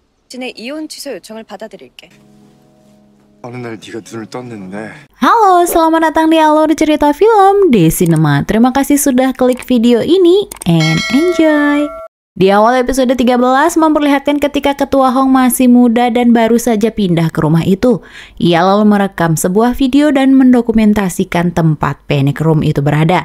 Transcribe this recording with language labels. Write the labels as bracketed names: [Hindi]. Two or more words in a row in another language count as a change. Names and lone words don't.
[Korean] 진의 이혼 취소 요청을 받아들일게. 어느 날 네가 눈을 떴는데. [Indonesian] Halo, selamat datang di Alur Cerita Film di Cinema. Terima kasih sudah klik video ini [English] and enjoy. [Indonesian] Di awal episode 13 memperlihatkan ketika Ketua Hong masih muda dan baru saja pindah ke rumah itu. Ia lalu merekam sebuah video dan mendokumentasikan tempat panic room itu berada.